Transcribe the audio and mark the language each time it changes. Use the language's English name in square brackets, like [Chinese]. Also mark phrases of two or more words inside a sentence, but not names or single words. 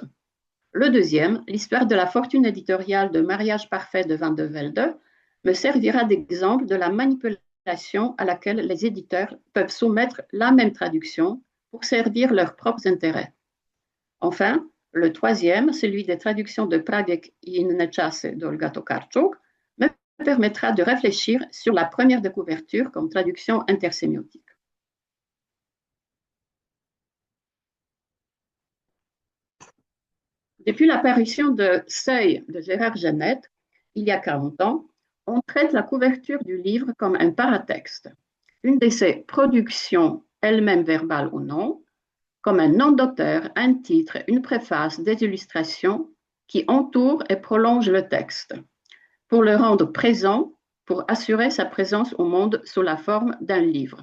[French] Le deuxième, l'histoire de la fortune éditoriale de Mariage parfait de Van de Velde, me servira d'exemple de la manipulation à laquelle les éditeurs peuvent soumettre la même traduction pour servir leurs propres intérêts. Enfin, le troisième, celui des traductions de Pradek i inne czasy d'Olga Tokarczuk, me permettra de réfléchir sur la première de couverture comme traduction intersémiotique. Depuis l'apparition de Seuil de Gérard Genette, il y a 40 ans, on traite la couverture du livre comme un paratexte, une de ses productions, elle-même verbale ou non, comme un nom d'auteur, un titre, une préface, des illustrations qui entourent et prolongent le texte, pour le rendre présent, pour assurer sa présence au monde sous la forme d'un livre.